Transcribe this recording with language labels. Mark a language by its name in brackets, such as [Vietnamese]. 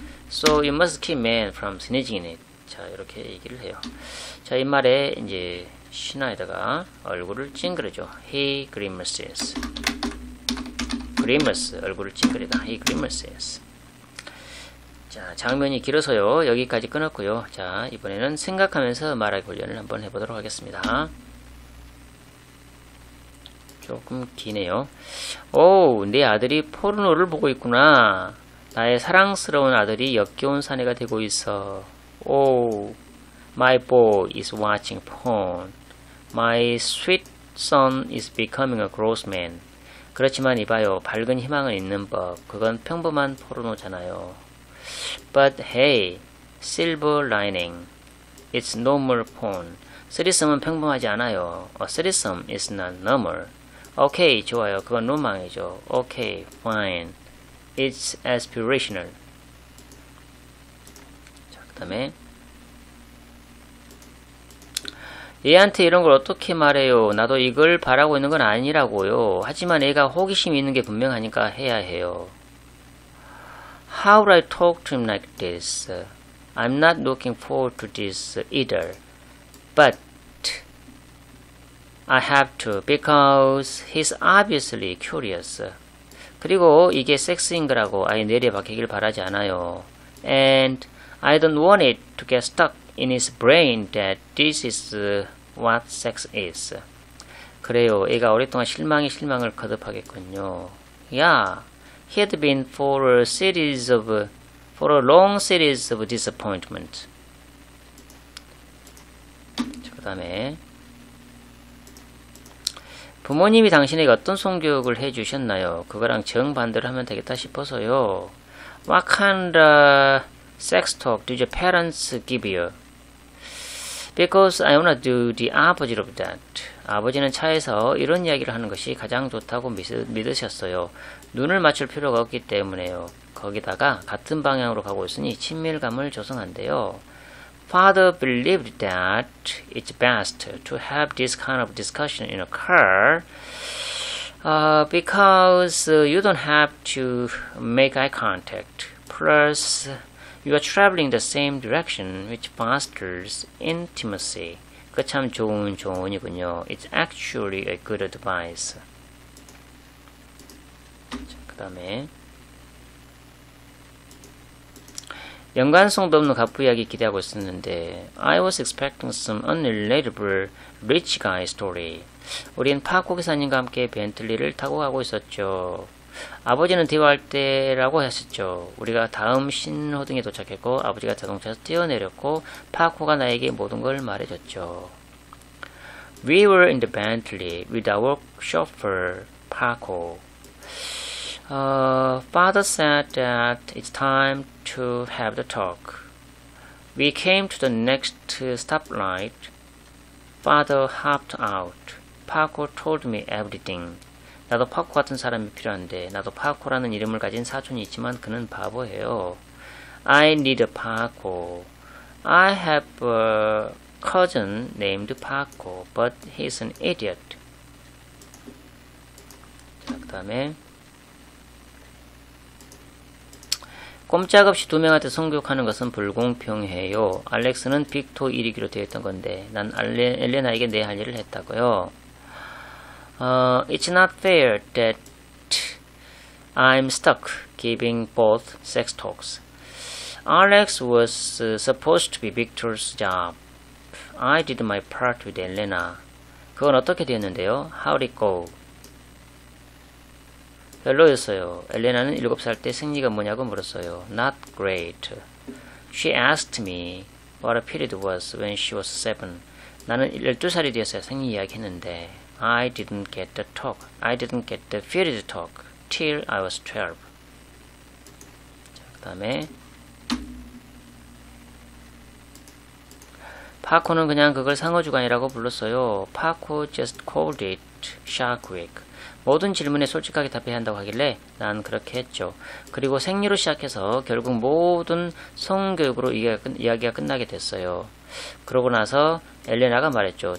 [English] So you must keep men from sneezing in it. [Korean] 자, 이렇게 얘기를 해요. 자, 이 말에 이제 신화에다가 얼굴을 찡그리죠. [English] He grimaces. grimace, [Korean] 얼굴을 찡그리다. [English] He grimaces. [Korean] 자, 장면이 길어서요. 여기까지 끊었고요. 자, 이번에는 생각하면서 말하기 훈련을 한번 해보도록 하겠습니다. 조금 기네요. 오, 내 아들이 포르노를 보고 있구나. 나의 사랑스러운 아들이 역겨운 사내가 되고 있어. [English] Oh, my boy is watching porn. My sweet son is becoming a gross man. [Korean] 그렇지만 이봐요. 밝은 희망은 있는 법. 그건 평범한 포르노잖아요. [English] But hey, silver lining. It's normal porn. [Korean] 쓰리썸은 평범하지 않아요. [English] A threesome is not normal. [Korean] 오케이, 좋아요. 그건 로망이죠. 오케이, fine. [English] It's aspirational. [Korean] 자, 그 다음에 얘한테 이런 걸 어떻게 말해요? 나도 이걸 바라고 있는 건 아니라고요. 하지만 애가 호기심이 있는 게 분명하니까 해야 해요. [English] How would I talk to him like this? I'm not looking forward to this either. But I have to because he's obviously curious. [Korean] 그리고 이게 섹스인 거라고 아예 내려박히길 바라지 않아요. [English] And I don't want it to get stuck in his brain that this is what sex is. [Korean] 그래요. 애가 오랫동안 실망을 거듭하겠군요. [English] Yeah, he had been for a long series of disappointment. [Korean] 그 다음에 부모님이 당신에게 어떤 성교육을 해주셨나요? 그거랑 정반대로 하면 되겠다 싶어서요. [English] What kind of sex talk did your parents give you? Because I wanna do the opposite of that. [Korean] 아버지는 차에서 이런 이야기를 하는 것이 가장 좋다고 믿으셨어요. 눈을 맞출 필요가 없기 때문에요. 거기다가 같은 방향으로 가고 있으니 친밀감을 조성한대요. [English] Father believed that it's best to have this kind of discussion in a car because you don't have to make eye contact. Plus, you are traveling the same direction, which fosters intimacy. [Korean] 그 참 좋은 조언이군요. [English] It's actually a good advice. [Korean] 그 다음에 연관성도 없는 갑부 이야기 기대하고 있었는데 [English] I was expecting some unrelatable rich guy story. [Korean] 우린 파코 기사님과 함께 벤틀리를 타고 가고 있었죠. 아버지는 대화할 때라고 하셨죠. 우리가 다음 신호등에 도착했고 아버지가 자동차에서 뛰어내렸고 파코가 나에게 모든 걸 말해줬죠. [English] We were in the Bentley with our chauffeur Paco. Father said that it's time to have the talk. We came to the next stoplight. Father hopped out. Paco told me everything. [Korean] 나도 파코 같은 사람이 필요한데 나도 파코라는 이름을 가진 사촌이 있지만 그는 바보예요. [English] I need a Paco. I have a cousin named Paco, but he's an idiot. [Korean] 자, 그 다음에 꼼짝없이 두 명한테 성교육하는 것은 불공평해요. 알렉스는 빅토 일이기로 되어 있던 건데 난 엘레나에게 내 할 일을 했다고요. [English] It's not fair that I'm stuck giving both sex talks. Alex was supposed to be Victor's job. I did my part with Elena. [Korean] 그건 어떻게 되었는데요? [English] How'd it go? [Korean] 별로였어요. 엘레나는 7살 때 생리가 뭐냐고 물었어요. [English] Not great. She asked me what a period was when she was 7. [Korean] 나는 12살이 되었어야 생리 이야기 했는데 [English] I didn't get the talk. I didn't get the period talk till I was 12. [Korean] 자, 그 다음에 파코는 그냥 그걸 상어주간이라고 불렀어요. [English] 파코 just called it Shark Week. [Korean] 모든 질문에 솔직하게 답해야 한다고 하길래 난 그렇게 했죠. 그리고 생리로 시작해서 결국 모든 성교육으로 이야기가 끝나게 됐어요. 그러고 나서 엘레나가 말했죠.